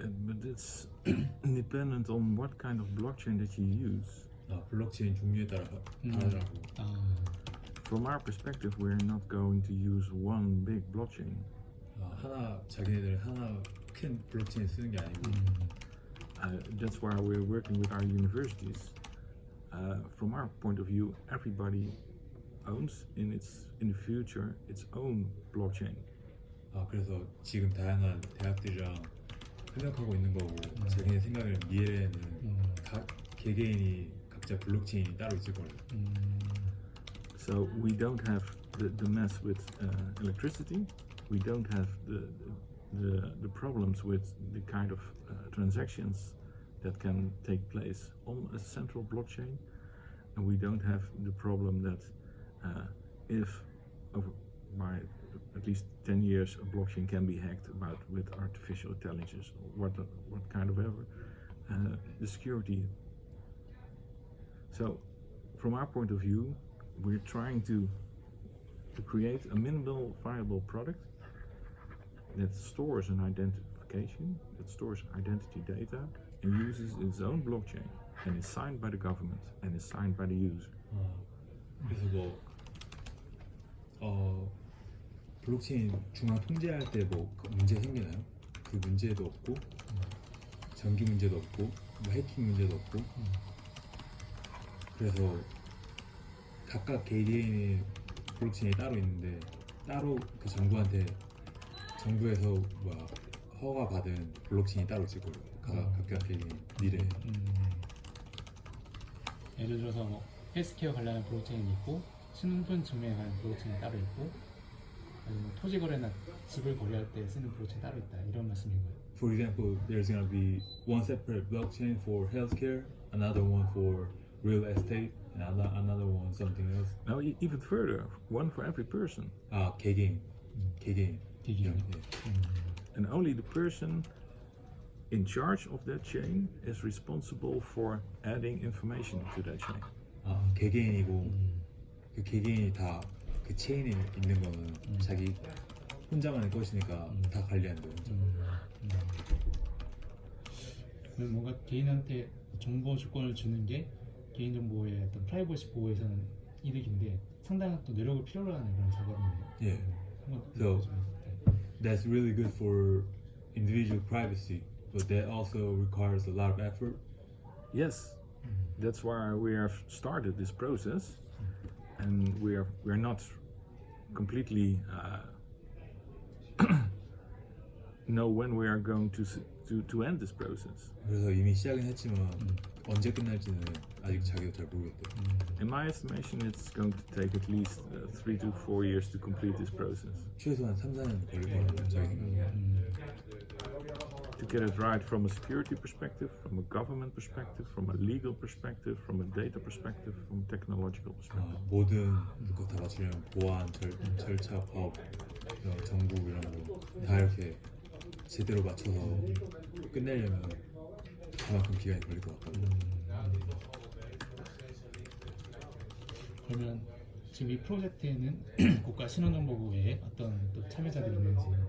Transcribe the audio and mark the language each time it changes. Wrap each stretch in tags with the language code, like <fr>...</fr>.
<en>But it's dependent on what kind of blockchain that you use.</en> <ko>블록체인 종류에 따라 다르더라고.</ko> <en>From our perspective, we're not going to use one big blockchain.</en> <ko>자기네들 하나 큰 블록체인 쓰는 게 아니고.</ko> <en>That's why we're working with our universities. From our point of view, everybody owns in the future its own blockchain.</en> <ko>그래서 지금 다양한 대학들이랑 협력하고 있는 거고 자기네 생각을 미래에는 각 개개인이 각자 블록체인이 따로 있을 거예요.</ko> <en>So we don't have the mess with electricity. We don't have the problems with the kind of transactions that can take place on a central blockchain, and we don't have the problem that if over by at least 10 years a blockchain can be hacked with artificial intelligence or what kind of ever, the security. So from our point of view, we're trying to create a minimal viable product that stores an identification, that stores identity data, and uses its own blockchain, and is signed by the government and is signed by the user.</en> <ko>그래서 블록체인 중앙 통제할 때 문제 생기나요? 그 문제도 없고 장기 문제도 없고 해킹 문제도 없고 그래서 각각 개개인의 블록체인이 따로 있는데 따로 그 정부에서 허가 받은 블록체인이 따로 있을 거예요. 각각 개개인 미래에. 예를 들어서 뭐 헬스케어 관련한 블록체인이 있고 신분 증명에 관한 블록체인이 따로 있고 아니면 토지 거래나 집을 거래할 때 쓰는 블록체인 따로 있다 이런 말씀인 거예요.</ko> <en>For example, there's gonna be one separate blockchain for healthcare, another one for real estate, and another one something else. Now even further, one for every person.</en> <ko>개개인. 개개인.</ko> <en>And only the person in charge of that chain is responsible for adding information to that chain.</en> <ko>개개인이고 그 개개인이 다 그 체인에 있는 거는 자기 혼자만의 것이니까 다 관리하는 거예요. 그럼 뭔가 개인한테 정보 주권을 주는 게 개인정보의 어떤 프라이버시 보호에서는 이득인데 상당한 또 노력을 필요로 하는 그런 작업이네요. 예.</ko> <en>So that's really good for individual privacy, but that also requires a lot of effort. Yes, that's why we have started this process, and we're not completely know when we are going to end this process.</en> <ko>그래서 이미 시작은 했지만 언제 끝날지는 아직 자기도 잘 모르겠대요.</ko> <en>In my estimation, it's going to take at least 3 to 4 years to complete this process.</en> <ko>최소한 3-4년 걸릴 거라고 자기 생각에.</ko> <en>To get it right from a security perspective, from a government perspective, from a legal perspective, from a data perspective, from a technological perspective.</en> <ko>모든 거 다 맞추려면 보안, 절차, 법, 정부 이런 거 다 이렇게 제대로 맞춰서 끝내려면 그만큼 기간이 걸릴 것 같거든요. 그러면 지금 이 프로젝트에는 국가 신원정보부 외에 어떤 또 참여자들이 있는지</ko>